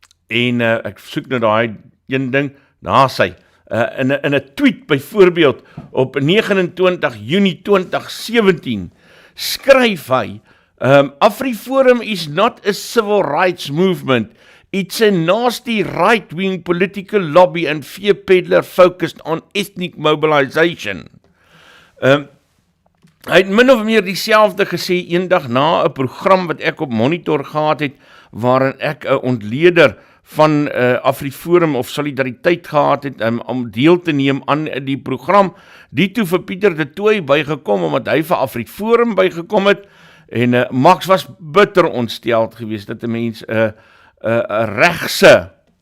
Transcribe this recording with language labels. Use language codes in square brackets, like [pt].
[af] Ek soek nou daai een ding, daar sy, in 'n tweet byvoorbeeld op 29 Junie 2017, skryf hy, [en] Afriforum is not a civil rights movement. It's a nasty right-wing political lobby and fear peddler focused on ethnic mobilization. [af] Hy het min of meer dieselfde gesê eendag na 'n program wat ek op Monitor gehad het, waarin ek 'n ontleder van Afriforum of solidariteit gehad het, om deel te neem aan die program, die toe vir Pieter de Tooy bygekom, omdat hy vir Afriforum bygekom het, en Max was bitter ontsteld geweest, dat 'n mens 'n regse